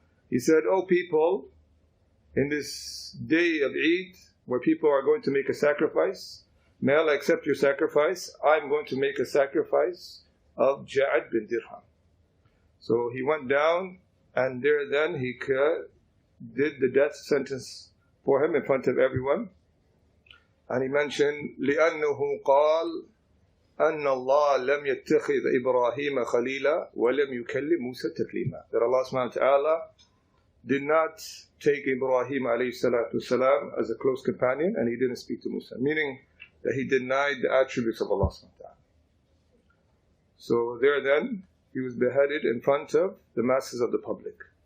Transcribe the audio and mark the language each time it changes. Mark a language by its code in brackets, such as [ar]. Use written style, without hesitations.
[en] He said, "O people, in this day of Eid, where people are going to make a sacrifice, may Allah accept your sacrifice. I'm going to make a sacrifice of Ja'ad bin Dirham." So he went down, and there then he did the death sentence for him in front of everyone. And he mentioned, [ar] لأنه قال أن الله لم يتخذ إبراهيم خليلا ولم يكلم موسى تكليما. [en] That Allah subhanahu wa ta'ala did not take Ibrahim alayhi salatu wasalam as a close companion, and He didn't speak to Musa, meaning that he denied the attributes of Allah subhanahu wa ta'ala. So there then, he was beheaded in front of the masses of the public.